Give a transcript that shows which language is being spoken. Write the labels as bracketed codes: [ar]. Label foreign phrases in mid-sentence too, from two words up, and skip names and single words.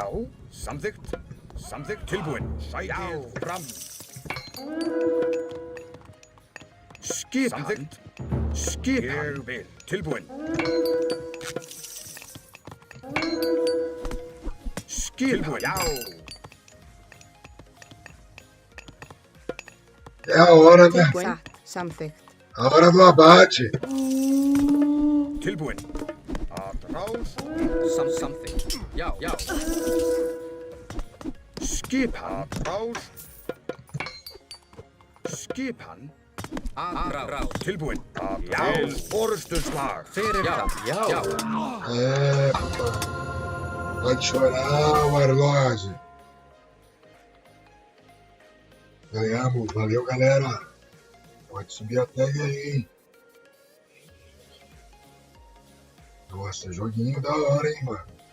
[is] Samþykkt. Samþykkt. Tilbúin. Sætið fram. Skipan. Samþykkt. Skipan. Ég vil. Tilbúin. Skipan. Já. [pt] É a hora, né? [is] Satt. Samþykkt. [pt] A hora do abate. [is] Tilbúin. Atrás. [en] Something. Já. [is] Skipan. Atrás. Skipan. Atrás. Tilbúin. Atrás. Forustuslag. Fyrir fram. Já. [pt] É, papai. Pode chorar, Warlord. Ganhamos. Valeu, galera. Pode subir a tag aí, hein? Nossa, joguinho da hora, hein, mano.